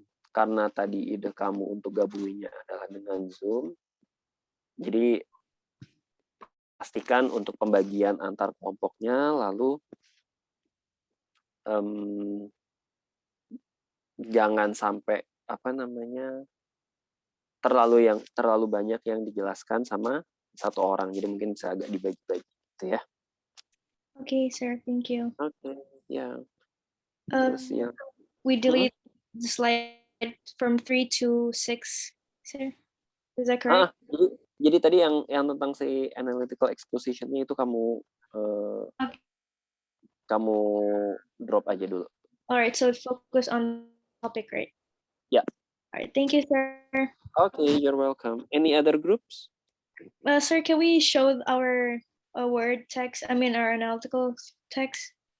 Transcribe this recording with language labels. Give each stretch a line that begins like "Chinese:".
Indonesian: Karena tadi ide kamu untuk gabunginnya adalah dengan Zoom, jadi pastikan untuk pembagian antar kelompoknya, lalu jangan sampai apa namanya terlalu banyak yang dijelaskan sama satu orang. Jadi mungkin bisa agak dibagi-bagi, gitu ya.
English: Okay, sir. Thank you.
Indonesian: Oke, ya. Um, Terus yang
English: we delete the slide from 3 to 6, sir. Is that correct?
Indonesian: jadi tadi yang tentang si analytical exposition-nya itu kamu kamu drop aja dulu.
English: Alright, so focus on topic, right? Yeah. Alright, thank you, sir. Okay, you're welcome. Any other groups? Sir, can we show our word text? I mean, our analytical text?